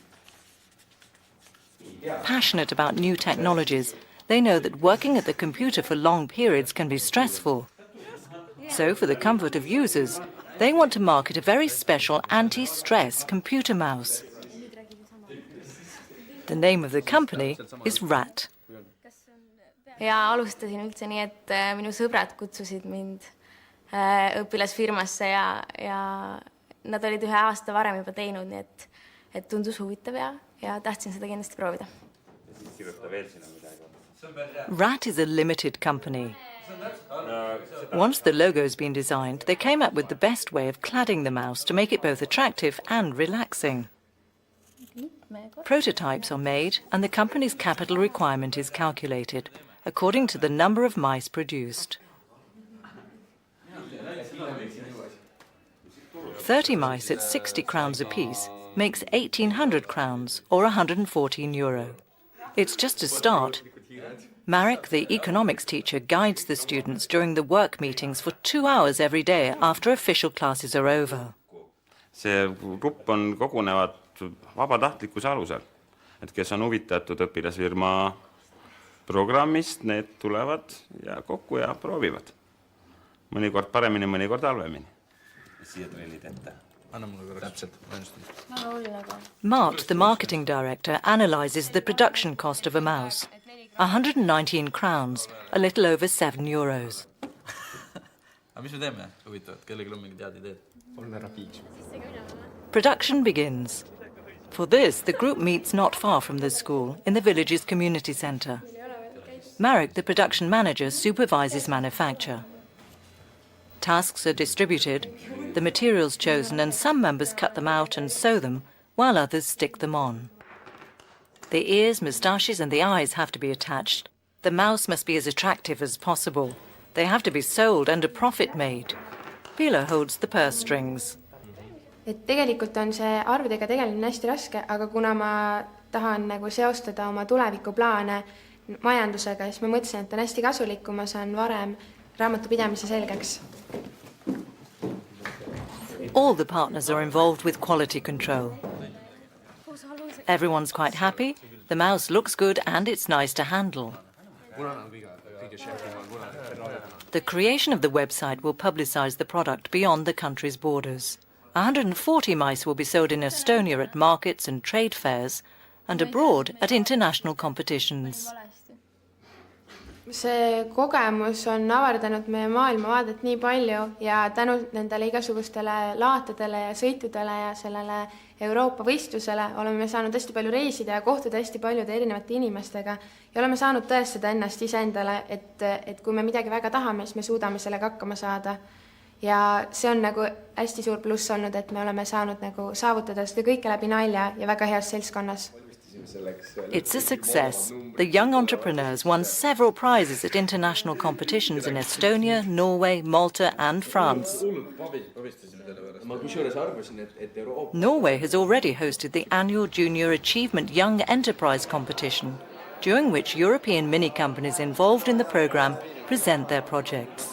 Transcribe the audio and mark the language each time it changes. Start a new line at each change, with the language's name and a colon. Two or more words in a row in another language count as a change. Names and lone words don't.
English: Passionate about new technologies, they know that working at the computer for long periods can be stressful. So, for the comfort of users, they want to market a very special anti-stress computer mouse. The name of the company is RAT.
Estonian: Ja alustasin üldse nii, et minu sõbrad kutsusid mind õpilasfirmasse ja nad olid 1 aasta varem juba teinud, nii et tundus huvitav ja tahtsin seda kindlasti proovida.
English: RAT is a limited company. Once the logo's been designed, they came up with the best way of cladding the mouse to make it both attractive and relaxing. Prototypes are made and the company's capital requirement is calculated according to the number of mice produced. 30 mice at 60 crowns apiece makes 1,800 crowns or €114. It's just a start. Marek, the economics teacher, guides the students during the work meetings for 2 hours every day after official classes are over.
Estonian: See grupp on kogunevad vabatahtlikkuse alusel, et kes on huvitatud õpilasfirma programmist, need tulevad ja kokku ja proovivad. Mõnikord paremini, mõnikord halvemini. Siia trellid ette. Anna mulle täpselt.
English: Mart, the marketing director, analyses the production cost of a mouse. 119 crowns, a little over €7.
Estonian: Aga mis me teeme? Huvitavat, kellegi on mingi tead ideed? Olla rapiiks.
English: Production begins. For this, the group meets not far from the school, in the village's community centre. Marek, the production manager, supervises manufacture. Tasks are distributed, the materials chosen, and some members cut them out and sew them, while others stick them on. The ears, moustaches, and the eyes have to be attached. The mouse must be as attractive as possible. They have to be sold and a profit made. Pila holds the purse strings.
Estonian: Et tegelikult on see arvudega tegelemine hästi raske, aga kuna ma tahan nagu seostada oma tulevikuplaane majandusega, siis ma mõtlesin, et on hästi kasulik, kui ma saan varem raamatupidamise selgeks.
English: All the partners are involved with quality control. Everyone's quite happy, the mouse looks good and it's nice to handle. The creation of the website will publicise the product beyond the country's borders. 140 mice will be sold in Estonia at markets and trade fairs, and abroad at international competitions.
Estonian: See kogemus on avardanud meie maailmavaadet nii palju ja tänu nendele igasugustele laatadele ja sõitudele ja sellele Euroopa võistlusele oleme saanud hästi palju reisida ja kohtuda hästi paljude erinevate inimestega ja oleme saanud tõestada ennast iseendale, et kui me midagi väga tahame, siis me suudame sellega hakkama saada. Ja see on nagu hästi suur pluss olnud, et me oleme saanud nagu saavutada seda kõike läbi nalja ja väga heas seltskonnas.
English: It's a success. The young entrepreneurs won several prizes at international competitions in Estonia, Norway, Malta and France. Norway has already hosted the annual Junior Achievement Young Enterprise competition, during which European mini-companies involved in the programme present their projects.